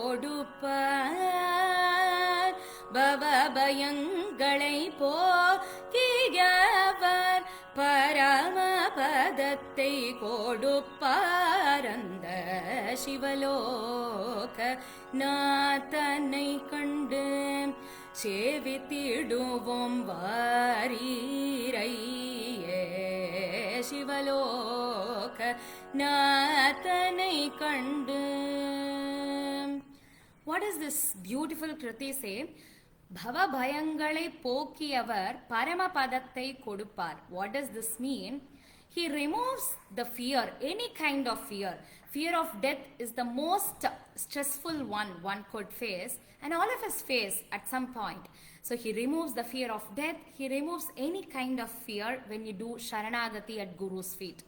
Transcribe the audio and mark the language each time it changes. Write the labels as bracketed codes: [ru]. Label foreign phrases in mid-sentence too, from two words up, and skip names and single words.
[ta] கொடுப்பார், பவபயங்களை போக்கியவர், பரமபதத்தை கொடுப்பாரந்த சிவலோக நாதனை கண்டே சேவித்திடுவோம் வாரீரே சிவலோக நாதனை கண்டே. [en] What does this beautiful Kriti say? [ta] பவ பயங்களை போக்கியவர் பரமபதத்தை கொடுப்பார். [en] What does this mean? He removes the fear, any kind of fear. Fear of death is the most stressful one could face, and all of us face at some point. So he removes the fear of death. He removes any kind of fear when you do Sharanagati at Guru's feet.